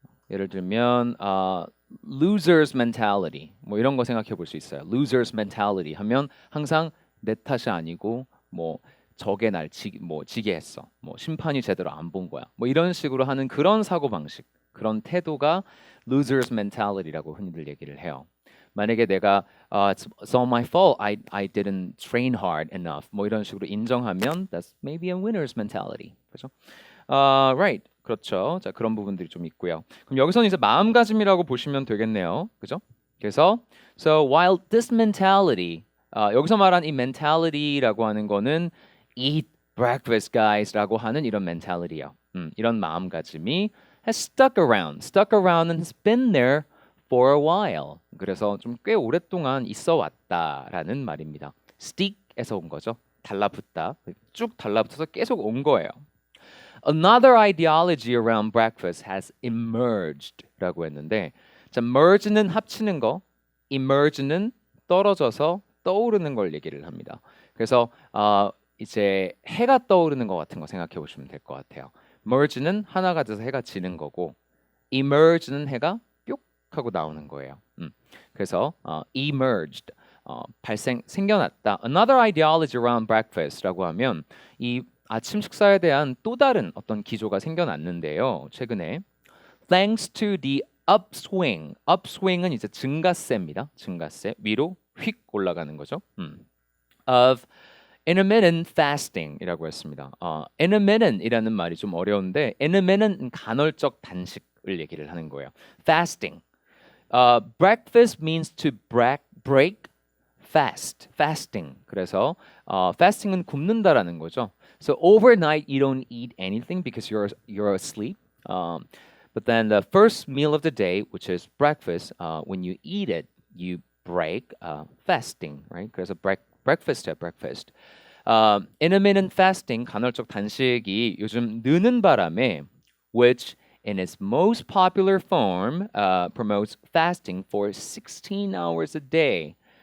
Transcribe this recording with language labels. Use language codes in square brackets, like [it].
[ko] 예를 들면 losers mentality 뭐 이런 거 생각해 볼 수 있어요. losers mentality 하면 항상 내 탓이 아니고 뭐 적의 날 지게 했어. 뭐 심판이 제대로 안 본 거야. 뭐 이런 식으로 하는 그런 사고 방식, 그런 태도가 losers mentality라고 흔히들 얘기를 해요. 만약에 내가 [en] it's all my fault. I didn't train hard enough. [ko] 뭐 이런 식으로 인정하면 [en] that's maybe a winner's mentality. [ko] 그렇죠? [en] Right. [ko] 그렇죠. 자, 그런 부분들이 좀 있고요. 그럼 여기서는 이제 마음가짐이라고 보시면 되겠네요. 그죠? 그래서 [en] so while this mentality [ko] 여기서 말한 이 mentality라고 하는 거는 [en] eat breakfast guys [ko] 라고 하는 이런 mentality요. 이런 마음가짐이 [en] has stuck around and has been there for a while. [ko] 그래서 좀 꽤 오랫동안 있어 왔다라는 말입니다. stick에서 온 거죠. 달라붙다. 쭉 달라붙어서 계속 온 거예요. [en] Another ideology around breakfast has emerged [ko] 라고 했는데, 자, merge는 합치는 거, emerge는 떨어져서 떠오르는 걸 얘기를 합니다. 그래서 이제 해가 떠오르는 것 같은 거 생각해 보시면 될 것 같아요. merge는 하나가 돼서 해가 지는 거고, emerge는 해가 뿅 하고 나오는 거예요. 그래서 emerged 생겨났다. [en] Another ideology around breakfast [ko] 라고 하면 이 아침 식사에 대한 또 다른 어떤 기조가 생겨났는데요. 최근에 [en] thanks to the upswing [ko] 은 이제 증가세입니다. 증가세 위로 휙 올라가는 거죠. [en] of intermittent fasting [ko] 이라고 했습니다. intermittent이라는 말이 좀 어려운데 intermittent 간헐적 단식 얘기를 하는 거예요. Fasting. [en] Breakfast means to break fast. Fasting. [ko] 그래서 fasting은 굶는다라는 거죠. [en] So overnight you don't eat anything because you're asleep. But then the first meal of the day, which is breakfast, when you eat it, you break fasting, right? [ko] 그래서 [en] breakfast. Intermittent fasting, [ko] 간헐적 단식이 요즘 느는 바람에, [en] which in its most popular form promotes fasting for 16 hours a day.